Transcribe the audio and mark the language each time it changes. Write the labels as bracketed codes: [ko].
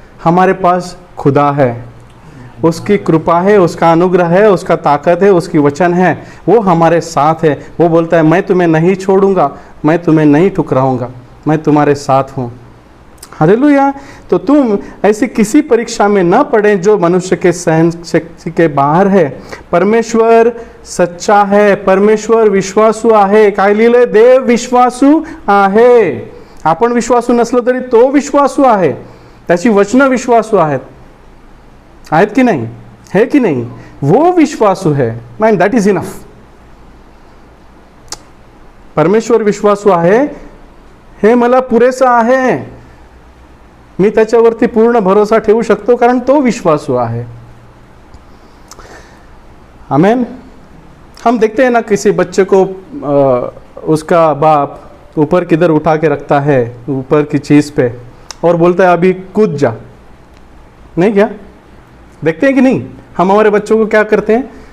[hi] हमारे पास खुदा है, उसकी कृपा है, उसका अनुग्रह है, उसका ताकत है, उसकी वचन है, वो हमारे साथ है. वो बोलता है मैं तुम्हें नहीं छोड़ूंगा, मैं तुम्हें नहीं ठुकराऊंगा, मैं तुम्हारे साथ हूँ. हालेलुया. तो तुम ऐसी किसी परीक्षा में न पड़े जो मनुष्य के सहन शक्ति के बाहर है. परमेश्वर सच्चा है, [mr] परमेश्वर विश्वासू आहे. काय लिहिलंय? देव विश्वासू आहे. आपण विश्वासू नसलो तरी तो विश्वासू आहे, त्याची वचनं विश्वासू आहेत की नाही? है की नाही? [hi] वो विश्वासू है. [en] Man that is enough. [mr] परमेश्वर विश्वासू आहे हे मला पुरेसं आहे. मी त्याच्यावरती पूर्ण भरोसा ठेवू शकतो कारण तो विश्वासू आहे. आमेन. [hi] हम देखते हैं ना किसी बच्चे को उसका बाप ऊपर किधर उठा के रखता है, ऊपर की चीज पे, और बोलता है अभी कूद जा. नहीं क्या देखते हैं कि नहीं? हम हमारे बच्चों को क्या करते हैं?